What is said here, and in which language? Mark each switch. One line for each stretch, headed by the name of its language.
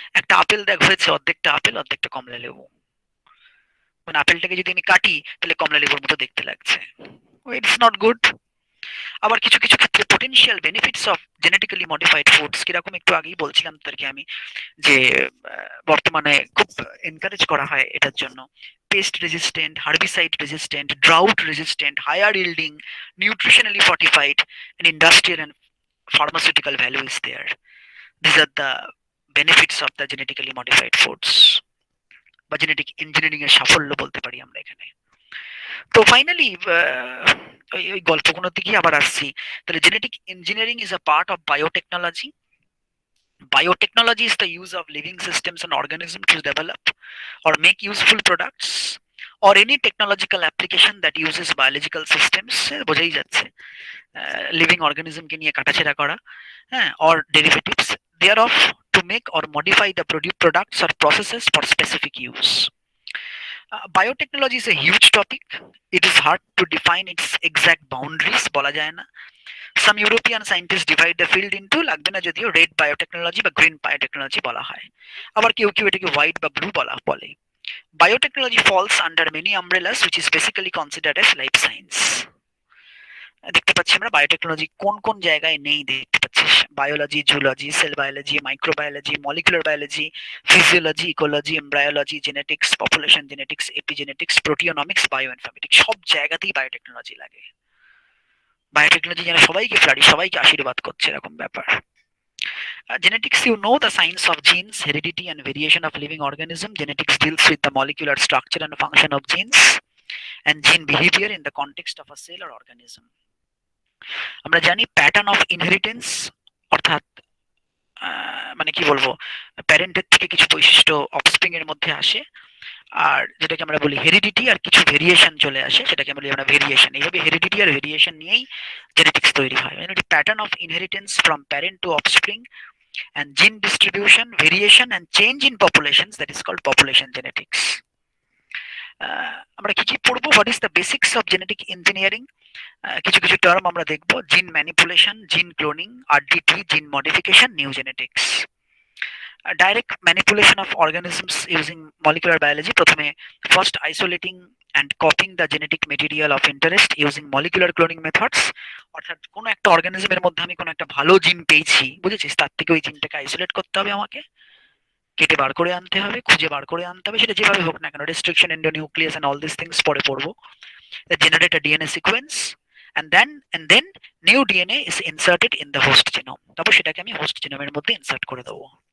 Bangla: একটা আপেল দেখ হয়েছে, অর্ধেকটা আপেল অর্ধেকটা কমলা লেবু। মানে আপেলটাকে যদি আমি কাটি তাহলে কমলা লেবুর মতো দেখতে লাগছে।
English: It's not good.
Bangla: আবার কিছু কিছু ক্ষেত্রে
English: potential benefits of genetically modified foods
Bangla: কিরকম একটু আগেই বলছিলাম তাদেরকে আমি, যে বর্তমানে খুব এনকারেজ করা হয় এটার জন্য।
English: Pest resistant, herbicide resistant, drought resistant, higher yielding, nutritionally fortified, and industrial and pharmaceutical value is there. These are the benefits of the genetically modified foods.
Bangla: বা জেনেটিক ইঞ্জিনিয়ারিং এর সাফল্য বলতে পারি আমরা এখানে। তো ফাইনালি ওই ওই গল্পগুলোর দিকেই আবার আসছি।
English: তাহলে genetic engineering is a part of biotechnology. Biotechnology is the use of living systems and organisms to develop or make useful products or any technological application that uses biological systems
Bangla: বোঝাই যাচ্ছে living অর্গানিজমকে নিয়ে কাটাছেড়া করা, হ্যাঁ,
English: or derivatives thereof to make or modify the products or processes for specific use. Biotechnology is a huge topic. It is hard to define its exact boundaries,
Bangla: বলা যায় না.
English: Some European scientists divide the field into
Bangla: লাগবে না যদিও red biotechnology বা green biotechnology বলা হয়, আবার কেউ কেউ এটাকে হোয়াইট বা ব্লু বলে.
English: Biotechnology falls under many umbrellas which is basically considered as life science.
Bangla: দেখতে পাচ্ছি আমরা বায়োটেকনোলজি কোন কোন জায়গায় নেই দেখতে পাচ্ছি: biology, zoology, sell biology, microbiology, molecular biology, physiology, ecology, embryology, genetics, population genetics, epigenetics, প্রোটিওনমিক্স, bioinformatics, সব জায়গাতেই বায়োটেকনোলজি লাগে। বায়োটেকনোলজি যেন সবাইকে সবাইকে আশীর্বাদ করছে এরকম ব্যাপার।
English: Genetics, you know the science of genes, heredity, and variation of living organism. Genetics deals with the molecular structure and function of genes and gene behavior in the context of a cell or organism.
Bangla: আমরা জানি pattern of inheritance, অর্থাৎ মানে কি বলবো, প্যারেন্টের থেকে কিছু বৈশিষ্ট্য offspring এর মধ্যে আসে, আর যেটাকে আমরা বলি হেরিডিটি, আর কিছু ভেরিয়েশন চলে আসে, সেটাকে বলি আমরা ভেরিয়েশন। এইভাবে হেরিডিটি আর ভেরিয়েশন নিয়েই জেনেটিক্স তৈরি হয়।
English: Pattern of inheritance from parent to offspring and gene distribution, variation and change in populations, that is called population genetics.
Bangla: আমরা কি কি পড়বো?
English: What is the basics of genetic engineering?
Bangla: কিছু কিছু টার্ম আমরা দেখবো:
English: Gene manipulation, gene cloning, RDT, gene modification, new genetics. Direct manipulation of organisms using molecular biology,
Bangla: প্রথমে
English: first isolating and copying the genetic material of interest using molecular cloning methods,
Bangla: অর্থাৎ কোনো একটা অর্গানিজমের মধ্যে আমি কোনো একটা ভালো জিন পেয়েছি, বুঝেছিস, তার থেকে ওই জিনটাকে আইসোলেট করতে হবে, আমাকে কেটে বার করে আনতে হবে, খুঁজে বার করে আনতে হবে, সেটা যেভাবে হোক না কেন, restriction, endonuclease
English: and all this things
Bangla: পরে পড়বো,
English: generate a DNA sequence and then new DNA is inserted in the host genome,
Bangla: তারপর সেটাকে আমি হোস্ট জিনোমের মধ্যে ইনসার্ট করে দেবো।